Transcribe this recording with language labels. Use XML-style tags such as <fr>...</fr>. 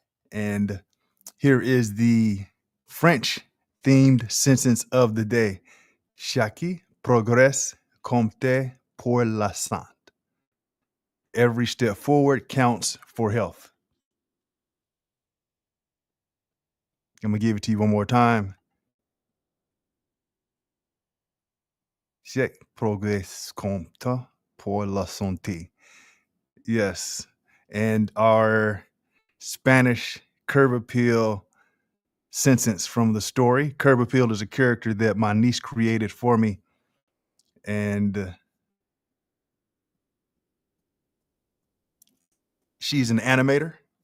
<en>And here is the French themed sentence of the day.</en> <fr>Chaque, progrès, compte pour la santé.</fr> <en>Every step forward counts for health. I'm gonna give it to you one more time.</en> <fr>Chaque, progrès, compte pour la santé.</fr> <en>Yes. And our Spanish curb appeal sentence from the story. Curb appeal is a character that my niece created for me. And she's an animator.</en>